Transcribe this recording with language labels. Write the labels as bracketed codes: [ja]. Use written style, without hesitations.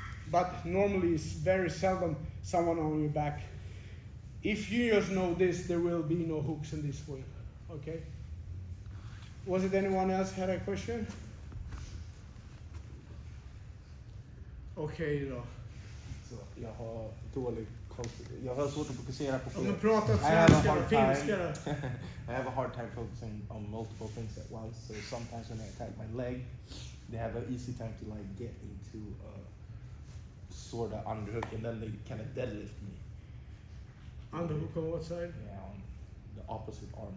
[en] But normally it's very seldom someone on your back. If you just know this, there will be no hooks in this for you, okay? Was it anyone else had a question? [sv] Okej då. Så jag har jag har svårt att fokusera på Om du flera. pratar svenska och finska då? [en] I have a hard time focusing on multiple things at once. So sometimes when I attack my leg, they have an easy time to like get into a sort of underhook, and then they kind of deadlift me. Underhook on what side? Yeah, on the opposite arm.